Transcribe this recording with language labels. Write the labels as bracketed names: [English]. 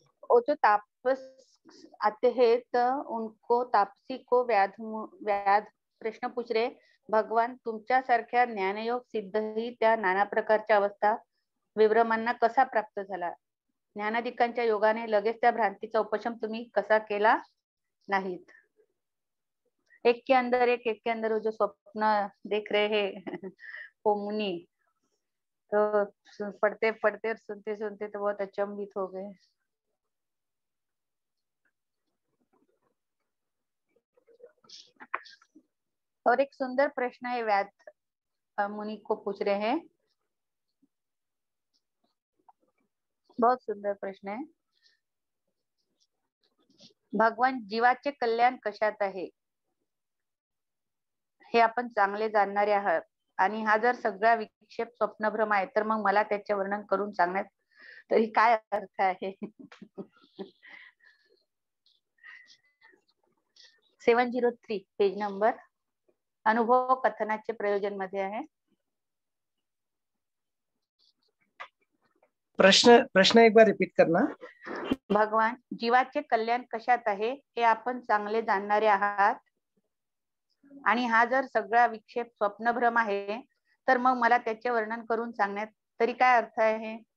[Hindi] वो जो तापस आते हैं तो उनको, तापसी को व्याध प्रश्न पूछ रहे, [Marathi] भगवान तुमच्यासारख्या ज्ञानयोग सिद्धही त्या नाना प्रकारच्या अवस्था विभ्रमांना कसा प्राप्त झाला, ज्ञानाधिकांच्या योगाने लगेच त्या भ्रांतीचा उपशम तुम्ही कसा केला नाहीत। [Hindi] एक के अंदर एक के अंदर जो स्वप्न देख रहे हैं वो मुनि, तो पढ़ते पढ़ते और सुनते सुनते तो बहुत अचंभित हो गए। और एक सुंदर प्रश्न है, व्याध मुनि को पूछ रहे हैं, बहुत सुंदर प्रश्न है। [Marathi] भगवान जीवाचे कल्याण कशात आहे हे आपण चांगले जाणणारे आहात, आणि हा जर सगळा विक्षेप स्वप्नभ्रम आहे तर मग मला त्याचे वर्णन करून सांगण्यात तरी काय अर्थ आहे? 703 पेज नंबर अनुभव कथनाचे प्रयोजन मध्ये आहे। [Hindi] प्रश्न एक बार रिपीट करना। [Marathi] भगवान जीवाचे कल्याण कशात आहे हे आपण चांगले जाणणारे आहात, आणि हा जर सगळा विक्षेप स्वप्नभ्रम आहे तर मग मला त्याचे वर्णन करून सांगण्यात तरी काय अर्थ आहे?